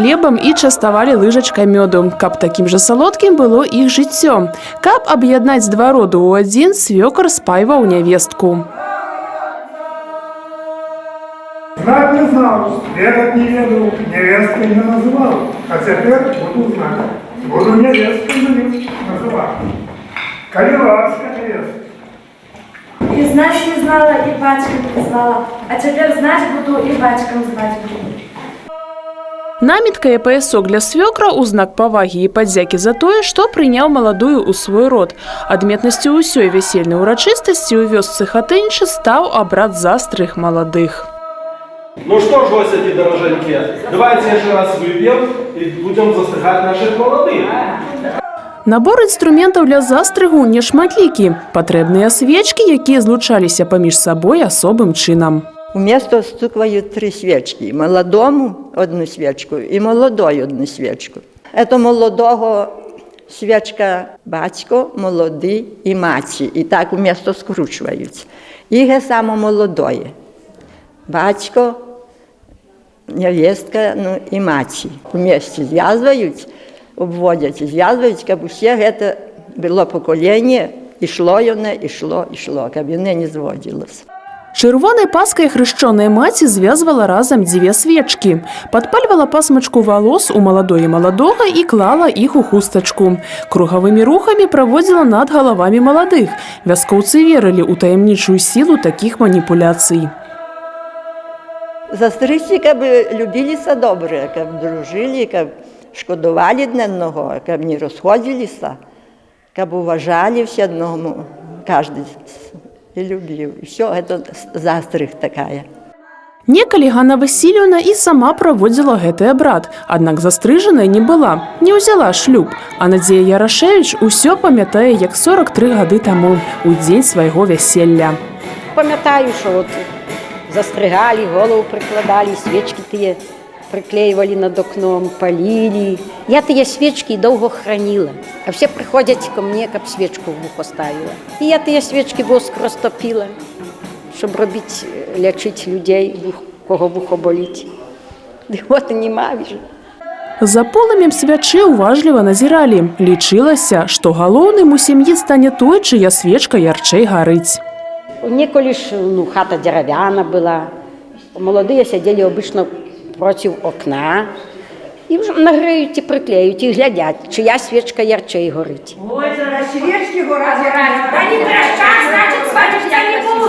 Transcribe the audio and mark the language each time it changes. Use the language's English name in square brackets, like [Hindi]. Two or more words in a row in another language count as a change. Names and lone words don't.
[Belarusian] хлебам і частавалі лыжачкай мёду, каб такім жа салодкім было іх жыццё. Каб аб'яднаць два роду ў адзін, свёкар спайваў нявестку. [Russian] Знать не знал, ведать не ведал, невесткой не называл. А теперь буду знать. Буду невесткой называть. [Ukrainian] Коли ласка невестка. [Russian] И знать не знала, и батьком не звала. А теперь знать буду, и батьком звать буду. [Belarusian] Намітка і паясок для свёкра ў знак павагі і падзякі за тое, што прыняў маладую ў свой род. Адметнасцю ўсёй вясельнай урачыстасці ў вёсцы Хатынічы стаў абрад застрых маладых. [Russian] Ну что ж, гости дороженькие, давайте еще раз выпьем и будем застригать наших молодых. [Belarusian] Набор інструментаў для застрыгу нешматлікі. Патрэбныя свечкі, якія злучаліся паміж сабой асобым чынам. [Russian] У место стуквают 3 свечки. Молодому одну свечку и молодой одну свечку. Это молодого свечка батько, [Ukrainian] молодий і маті. І так у место скручують. І ге само молодое. Батько, невестка, ну і маті. У месте зв'язують, обводять і зв'язують, щоб усе це було покоління, ішло воно, ішло, щоб воно не зводилося. [Belarusian] Чырвонай паскай хрышчоная маці звязвала разам 2 свечкі. Падпальвала пасмачку валос у маладой і маладога і клала іх у хустачку. Кругавымі рухамі праводзіла над галавамі маладых. Вяскоўцы верылі ў таямнічую сілу такіх маніпуляцый. [Ukrainian] Застригці, каб любіліся добре, каб дружили, каб шкодували один одного, каб не розходилися, каб уважали все одному, кожен і любив. І все, це застриг така. [Belarusian] Некалі Ганна Васильевна і сама праводзіла гэты абрад, аднак застрыжаная не была, не ўзяла шлюб, а Надзея Ярашевіч усё памятае, як 43 гады таму, у дзень свайго вяселля. [Ukrainian] Пам'ятаю, що от застригали, голову прикладали, свічки ті приклеювали над окном, палили. Я ті свічки довго хранила, а всі приходять ко мені, як свічку в вухо ставила. І я ті свічки воск розтопила, щоб робити, лічити людей, кого вухо болить. І от нема вже. [Belarusian] За полымем свячы уважліва назіралі. Лічылася, што галоўным у сям'і стане той, чыя свечка ярчэй гарыць. [Ukrainian] Неколи ж хата дерев'яна була, молоді сиділи обично проти окна і вже нагреють і приклеють, і глядять, чия свічка ярчей горить. Ой, зараз свічки горять. Та не прощай, значить, бачиш, я не буду.